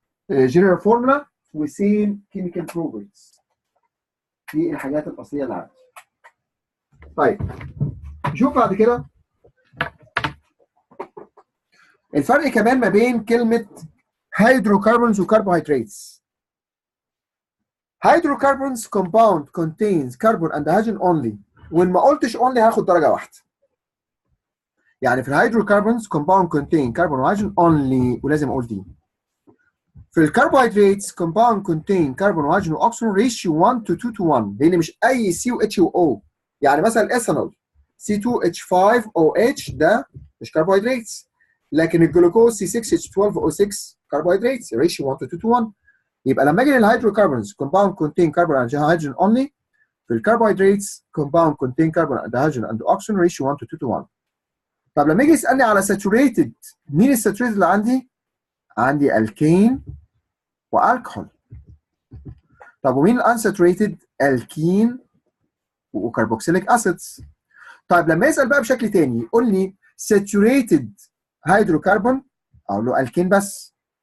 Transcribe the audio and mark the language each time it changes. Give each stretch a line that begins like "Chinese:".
Arabic: جنرال فورمولا وسيم كيميكال بروبرتيز. دي الحاجات الاصليه اللي عندي. طيب نشوف بعد كده الفرق كمان ما بين كلمه هيدروكربونز وكربوهيدراتس.
English: hydrocarbons compound contains carbon and hydrogen only.
Arabic: وإن ما قلتش only هاخد درجة واحدة. يعني في الهيدروكربونز
English: compound contain carbon
Arabic: وhydrogen only ولازم اقول دي. في الكربوهيدراتس
English: compound contain carbon
Arabic: وhydrogen واكسجين ratio 1 to 2 to 1 لان مش اي سي و اتش و او. يعني مثلا الايثانول C2H5OH ده مش كربوهيدراتس، لكن الجلوكوز C6H12O6 كربوهيدراتس ratio 1 to 2 to 1. يبقى لما اجي للهيدروكربونز
English: compound contain carbon and hydrogen only.
Arabic: في الكربوهيدراتس
English: compound contain carbon and hydrogen and oxygen ratio 1 to 2 to 1.
Arabic: طب لما يجي يسالني على ساتوريتد، مين الساتوريتد اللي عندي؟ عندي الكين والكحول. طب ومين الانساتوريتد؟ الكين وكربوكسيليك اسيدز. طيب لما يسال بقى بشكل تاني يقول لي ساتوريتد هيدروكربون، اقول له الكين بس.